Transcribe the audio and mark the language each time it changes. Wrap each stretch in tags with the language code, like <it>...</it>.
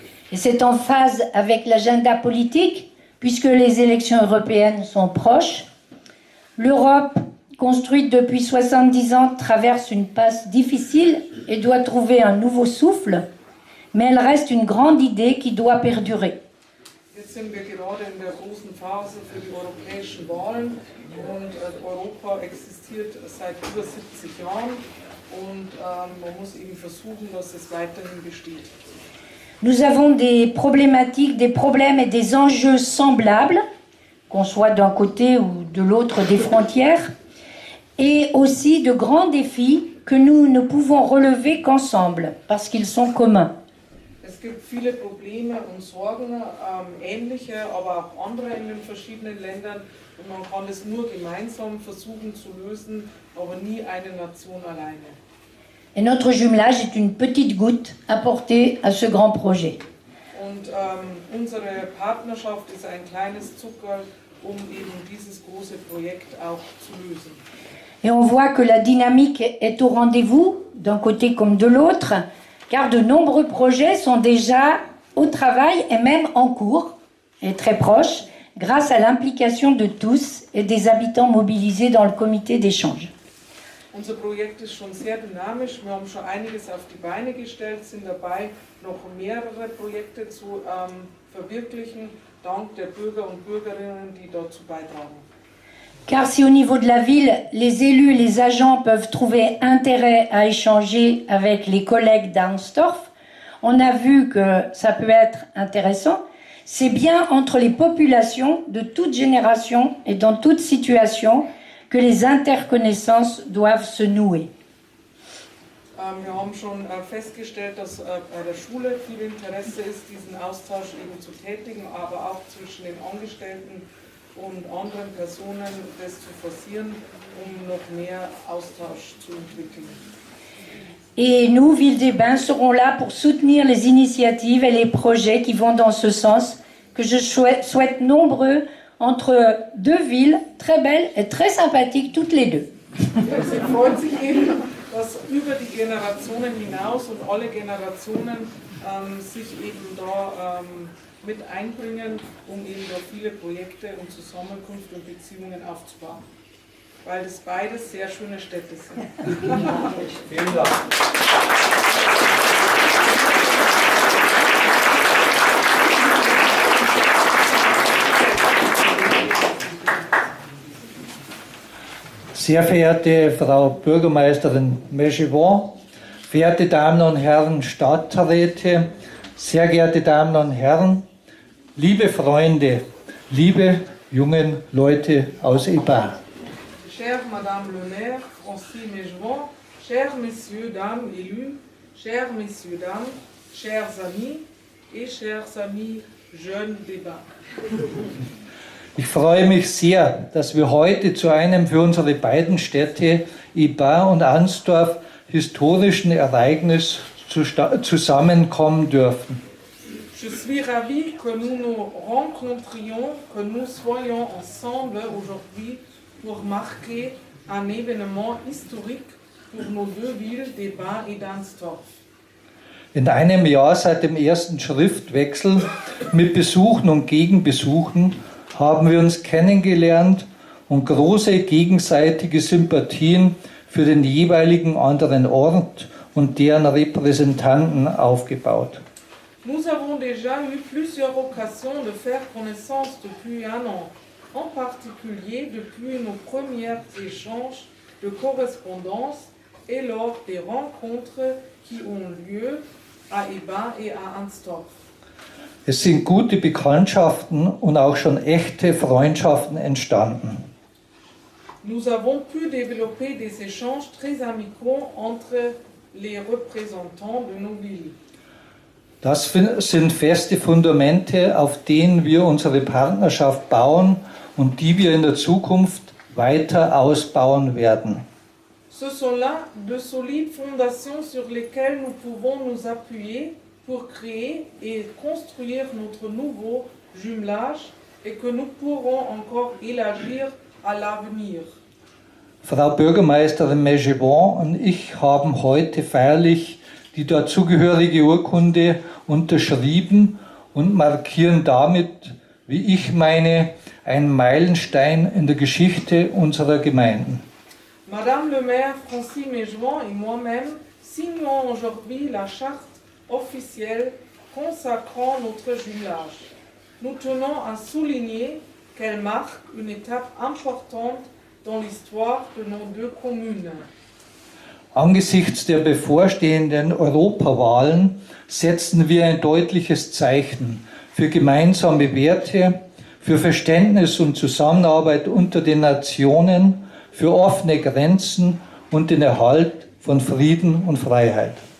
<fr>Et c'est en phase avec l'agenda politique, puisque les élections européennes sont proches. L'Europe, construite depuis 70 ans, traverse une passe difficile et doit trouver un nouveau souffle, mais elle reste une grande idée qui doit perdurer.</fr> <de>Jetzt sind wir gerade in der großen Phase für die europäischen Wahlen und Europa existiert seit über 70 Jahren und man muss eben versuchen, dass es weiterhin besteht.</de> <fr>Nous avons des problématiques, des problèmes et des enjeux semblables, qu'on soit d'un côté ou de l'autre des frontières, et aussi de grands défis que nous ne pouvons relever qu'ensemble, parce qu'ils sont communs.</fr> <de>Es gibt viele Probleme und Sorgen, ähnliche, aber auch andere in den verschiedenen Ländern. Und man kann es nur gemeinsam versuchen zu lösen, aber nie eine Nation alleine.</de> <fr>Et notre jumelage est une petite goutte apportée à ce grand projet.</fr> <de>Und unsere Partnerschaft ist ein kleines Zuckerl, um eben dieses große Projekt auch zu lösen.</de> <fr>Et on voit que la dynamique est au rendez-vous, d'un côté comme de l'autre, car de nombreux projets sont déjà au travail et même en cours, et très proches, grâce à l'implication de tous et des habitants mobilisés dans le comité d'échange.</fr> <de>Unser Projekt ist schon sehr dynamisch. Wir haben schon einiges auf die Beine gestellt, sind dabei, noch mehrere Projekte zu verwirklichen, dank der Bürger und Bürgerinnen, die dazu beitragen.</de> <fr>Car si au niveau de la ville, les élus et les agents peuvent trouver intérêt à échanger avec les collègues d'Arnstorf, on a vu que ça peut être intéressant, c'est bien entre les populations de toute génération et dans toute situation que les interconnaissances doivent se nouer.</fr> <de>Wir haben schon festgestellt, dass bei der Schule viel Interesse ist, diesen Austausch eben zu tätigen, aber auch zwischen den Angestellten und anderen Personen das zu forcieren, um noch mehr Austausch zu entwickeln.</de> <fr>Et nous, Ville des Bains, serons là pour soutenir les initiatives et les projets qui vont dans ce sens, que je souhaite nombreux entre deux villes très belles et très sympathiques, toutes les deux.</fr> <de>Sie freut sich eben, dass über die Generationen hinaus und alle Generationen sich eben da mit einbringen, um eben da viele Projekte und Zusammenkunft und Beziehungen aufzubauen. Weil das beides sehr schöne Städte sind. Vielen Dank. Sehr verehrte Frau Bürgermeisterin Mégevon, verehrte Damen und Herren Stadträte, sehr geehrte Damen und Herren, liebe Freunde, liebe jungen Leute aus Ibar.</de> <fr>Chère Madame le maire, Francis Mégevon, chers messieurs, dames élus, chers messieurs, dames, chers amis et chers amis jeunes débats.</fr> <de>Ich freue mich sehr, dass wir heute zu einem für unsere beiden Städte Ibar und Arnstorf historischen Ereignis zusammenkommen dürfen.</de> <fr>Je suis ravi que nous nous rencontrions, que nous soyons ensemble aujourd'hui pour marquer un événement historique pour nos deux villes des Bains et d'Arnstorf.</fr> <de>In einem Jahr seit dem ersten Schriftwechsel mit Besuchen und Gegenbesuchen haben wir uns kennengelernt und große gegenseitige Sympathien für den jeweiligen anderen Ort und deren Repräsentanten aufgebaut.</de> <fr>Nous avons déjà eu plusieurs occasions de faire connaissance depuis un an, en particulier depuis nos premiers échanges de correspondance et lors des rencontres qui ont lieu à Ibar et à Arnstorf.</fr> <de>Es sind gute Bekanntschaften und auch schon echte Freundschaften entstanden.</de> <fr>Nous avons pu développer des échanges très amicaux entre les représentants de nos villes.</fr> <de>Das sind feste Fundamente, auf denen wir unsere Partnerschaft bauen und die wir in der Zukunft weiter ausbauen werden.</de> <fr>Ce sont là de solides fondations sur lesquelles nous pouvons nous appuyer pour créer et construire notre nouveau jumelage et que nous pourrons encore élargir à l'avenir.</fr> <de>Frau Bürgermeisterin Mégevon und ich haben heute feierlich die dazugehörige Urkunde unterschrieben und markieren damit, wie ich meine, einen Meilenstein in der Geschichte unserer Gemeinden.</de> <fr>Madame le maire Francis Mégevon et moi-même signons aujourd'hui la charte officielle consacrant notre jumelage. nous tenons à souligner qu'elle marque une étape importante dans l'histoire de nos deux communes.</fr> <de>Angesichts der bevorstehenden Europawahlen setzen wir ein deutliches Zeichen für gemeinsame Werte, für Verständnis und Zusammenarbeit unter den Nationen, für offene Grenzen und den Erhalt von Frieden und Freiheit.</de>